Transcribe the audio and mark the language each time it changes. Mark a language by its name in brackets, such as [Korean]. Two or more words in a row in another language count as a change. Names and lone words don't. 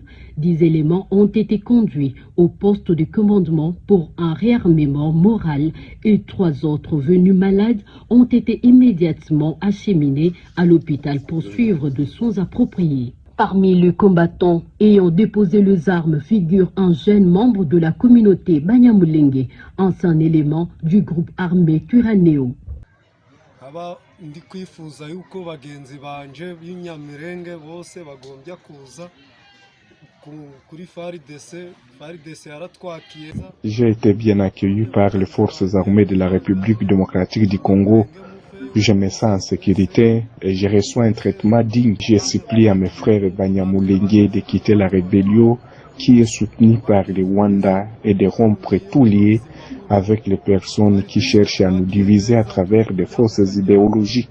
[French] 10 éléments ont été conduits au poste de commandement pour un réarmement moral et 3 autres venus malades ont été immédiatement acheminés à l'hôpital pour suivre de soins appropriés. Parmi les combattants ayant déposé les armes figure un jeune membre de la communauté Banyamulenge, ancien élément du groupe armé Twirwaneho. [Kinyarwanda] Ndi kwifuza yuko bagenzi banje b'inyamirenge bose bagombya kuza kuri FARDC yaratwakiye. [French] J'ai été bien accueilli par les forces armées de la République démocratique du Congo. Je me sens en sécurité et je reçois un traitement digne. Je supplie à mes frères Banyamulenge de quitter la rébellion qui est soutenue par le Rwanda et de rompre tout lien avec les personnes qui cherchent à nous diviser à travers des fausses idéologies.